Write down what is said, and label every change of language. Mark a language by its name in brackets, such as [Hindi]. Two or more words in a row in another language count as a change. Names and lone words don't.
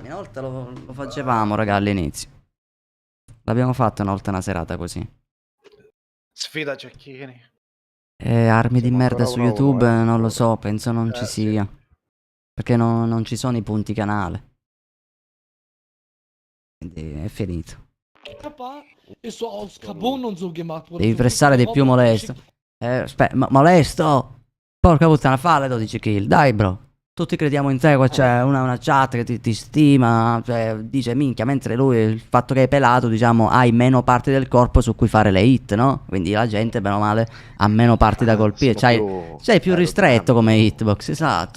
[Italian] Una volta lo facevamo, raga, all'inizio. L'abbiamo fatto una volta una serata così. Sfida cecchini. Armi di Siamo merda ancora su 1-1, YouTube, non lo so, penso non ci sì. sia. Perché non ci sono i punti canale. Quindi è finito. [German] Ist so aus Carbon und so gemacht worden. [Italian] Devi [German] So [Italian] pressare di [German] richtig [Italian] più, [German] Roboter [Italian] Molesto. [German] geschickt. [Italian] Aspetta, Molesto! Porca puttana, fa le 12 kill. Dai, bro. Tutti crediamo in te, qua c'è una chat che ti stima, cioè dice minchia, mentre lui, il fatto che è pelato, diciamo, hai meno parti del corpo su cui fare le hit, no? Quindi la gente, bene o male, ha meno parti da colpire. C'hai più ristretto come hitbox, esatto.